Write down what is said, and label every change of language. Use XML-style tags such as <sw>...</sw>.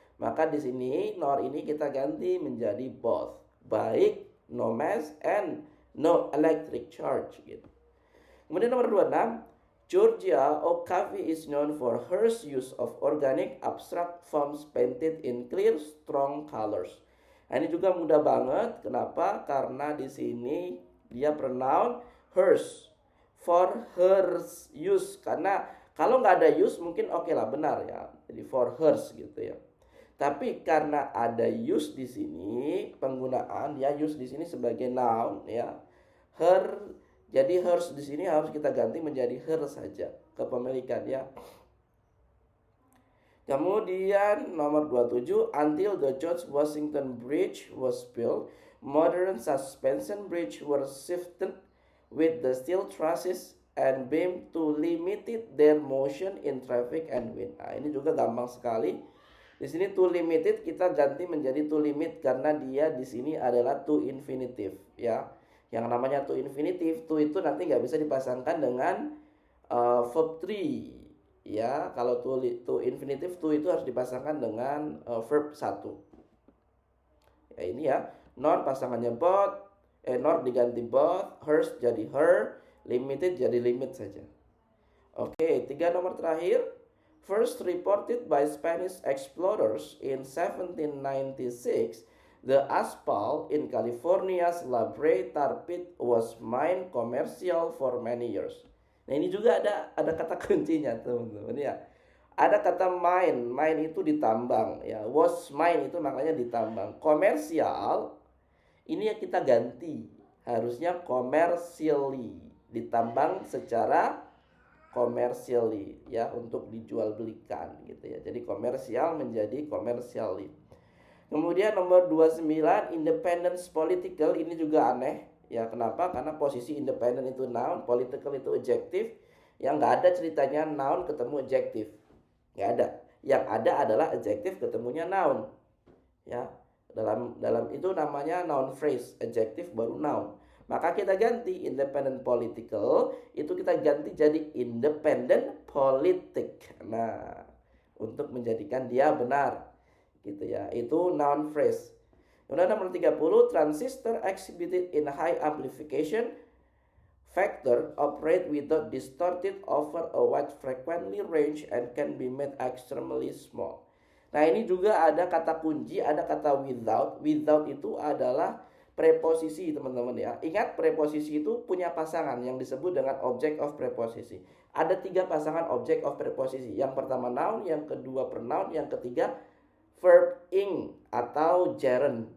<id>Maka di sini nor ini kita ganti menjadi both.</id> <en>Baik no mass and no electric charge gitu.</en> <id>Kemudian nomor 26,</id> <en>Georgia O'Keeffe is known for her use of organic abstract forms painted in clear, strong colors.</en> <id>Nah, ini juga mudah banget. Kenapa? Karena di sini dia pronoun hers, for hers use. Karena kalau nggak ada use mungkin oke lah, benar ya. Jadi for hers gitu ya. Tapi karena ada use di sini, penggunaan ya use di sini sebagai noun ya. Her, jadi hers di sini harus kita ganti menjadi her saja, kepemilikan ya. Kemudian nomor 27,</id> <en>until the George Washington Bridge was built, modern suspension bridge were shifted with the steel trusses and beam to limit their motion in traffic and wind.</en> <id>Nah, ini juga gampang sekali. Di sini to limited kita ganti menjadi to limit karena dia di sini adalah to infinitive ya. Yang namanya to infinitive, to itu nanti nggak bisa dipasangkan dengan verb 3 ya. Kalau to infinitive, to itu harus dipasangkan dengan verb 1 ya. Ini ya, nor pasangannya both, nor diganti both, hers jadi her, limited jadi limit saja. Oke, 3 nomor terakhir.</id> <en>First reported by Spanish explorers in 1796, the asphalt in California's La Brea tar pit was mined commercial for many years.</en> <id>Nah, ini juga ada kata kuncinya teman-teman ya. Ada kata mine itu ditambang ya. Was mine itu maknanya ditambang. Komersial ini yang kita ganti. Harusnya commercially, ditambang secara commercially ya, untuk dijual belikan gitu ya. Jadi komersial menjadi commercially. Kemudian nomor 29, independence political, ini juga aneh ya. Kenapa? Karena posisi independent itu noun, political itu adjective. Yang nggak ada ceritanya noun ketemu adjective, nggak ada. Yang ada adalah adjective ketemunya noun ya. Dalam itu namanya noun phrase, adjective baru noun. Maka kita ganti independent political, itu kita ganti jadi independent politic. Nah, untuk menjadikan dia benar gitu ya. Itu noun phrase. Kemudian nomor 30,</id> <en>transistor exhibited in high amplification factor operate without distorted over a wide frequency range and can be made extremely small.</en> <id>Nah, ini juga ada kata kunci, ada kata without. Without itu adalah preposisi teman-teman ya. Ingat, preposisi itu punya pasangan yang disebut dengan object of preposisi. Ada 3 pasangan object of preposisi. Yang pertama noun, yang kedua pronoun, yang ketiga verb ing atau gerund.</id>